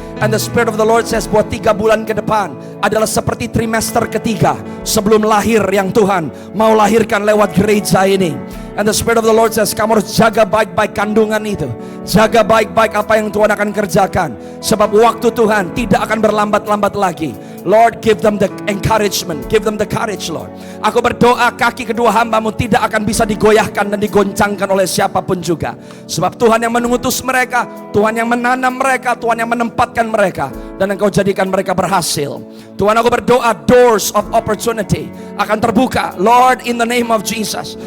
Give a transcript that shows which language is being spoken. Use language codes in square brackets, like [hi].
[en] And the Spirit of the Lord says [id] buat 3 bulan ke depan adalah seperti trimester ketiga sebelum lahir yang Tuhan mau lahirkan lewat gereja ini. [en] And the Spirit of the Lord says, [id] kamu harus jaga baik-baik kandungan itu. Jaga baik-baik apa yang Tuhan akan kerjakan. Sebab waktu Tuhan tidak akan berlambat-lambat lagi. [en] Lord, give them the encouragement, give them the courage, Lord. [id] Aku berdoa kaki kedua hambamu tidak akan bisa digoyahkan dan digoncangkan oleh siapapun juga. Sebab Tuhan yang mengutus mereka, Tuhan yang menanam mereka, Tuhan yang menempatkan mereka, dan Engkau jadikan mereka berhasil. Tuhan, aku berdoa [en] doors of opportunity [id] akan terbuka, [en] Lord, in the name of Jesus.